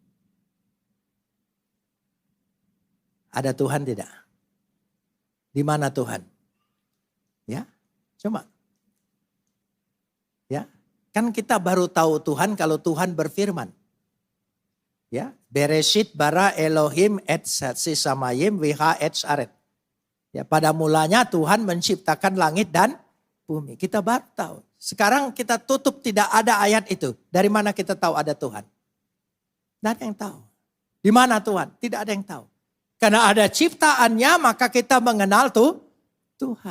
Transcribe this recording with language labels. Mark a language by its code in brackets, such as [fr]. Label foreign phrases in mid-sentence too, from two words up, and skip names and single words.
[id] Ada Tuhan tidak? Di mana Tuhan? Ya, coba. Ya, kan kita baru tahu Tuhan kalau Tuhan berfirman. Ya, [he] בראשית ברא אלוהים את השמים ואת הארץ. [id] Ya, pada mulanya Tuhan menciptakan langit dan bumi. Kita baru tahu. Sekarang kita tutup tidak ada ayat itu. Dari mana kita tahu ada Tuhan? Tidak ada yang tahu. Di mana Tuhan? Tidak ada yang tahu. Karena ada ciptaannya maka kita mengenal Tuhan.